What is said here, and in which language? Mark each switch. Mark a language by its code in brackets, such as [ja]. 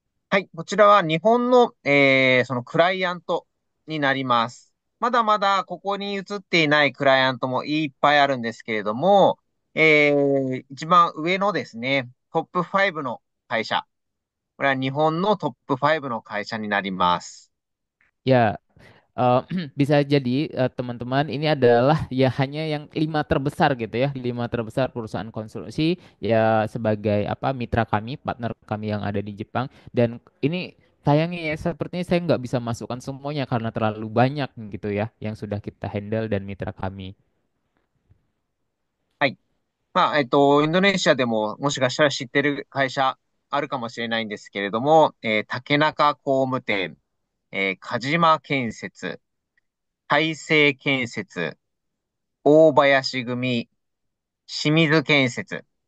[ja] はい。こちらは日本の、そのクライアントになります。まだまだここに映っていないクライアントもいっぱいあるんですけれども、一番上のですね、トップ5の会社。これは日本のトップ5の会社になります。 [id] Ya, eh, bisa jadi teman-teman ini adalah ya hanya yang lima terbesar gitu ya, lima terbesar perusahaan konstruksi ya sebagai apa mitra kami, partner kami yang ada di Jepang dan ini sayangnya ya sepertinya saya nggak bisa masukkan semuanya karena terlalu banyak gitu ya yang sudah kita handle dan mitra kami. [ja] はい。まあ、インドネシアでももしかしたら知ってる会社あるかもしれないんですけれども、竹中工務店、鹿島建設、大成建設、大林組、清水建設。